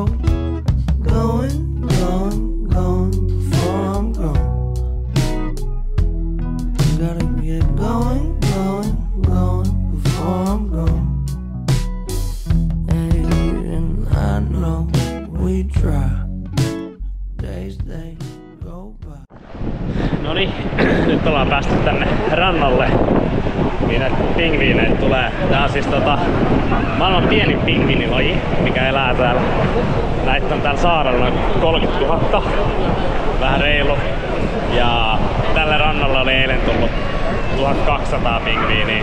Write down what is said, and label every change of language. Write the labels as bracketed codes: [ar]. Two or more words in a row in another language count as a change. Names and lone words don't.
[en] Going, going, going before I'm gone. Gotta get going, going, going before I'm gone. And I know we try. Days they go by. [fi] Noniin, nyt ollaan päästy tänne rannalle. Niin näitä pingviineitä tulee. Tää on siis maailman pienin pingviinilaji, mikä elää täällä. Näitä on täällä saarella noin 30 000. Vähän reilu. Ja tälle rannalle oli eilen tullut 1200 pingviiniä.